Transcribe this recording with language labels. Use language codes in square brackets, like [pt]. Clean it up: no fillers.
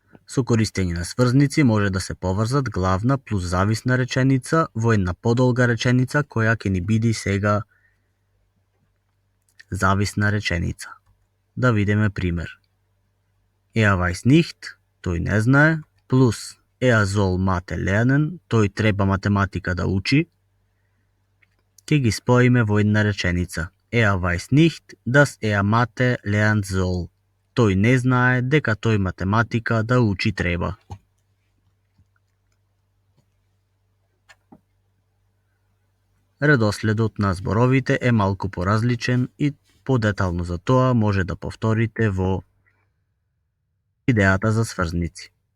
[mk] Со користење на сврзници може да се поврзат главна плюс зависна реченица во една подолга реченица која ќе ни биде сега зависна реченица. Да видиме пример. [de] Er weiß nicht, [mk] тој не знае, плюс [de] er soll Mathe lernen, [mk] тој треба математика да учи. Ќе ги споиме во една реченица. [de] Er weiß nicht, dass er Mathe lernen soll. [mk] Тој не знае дека тој математика да учи треба. Редоследот на зборовите е малку поразличен и подетално за тоа може да повторите во идејата за сврзници.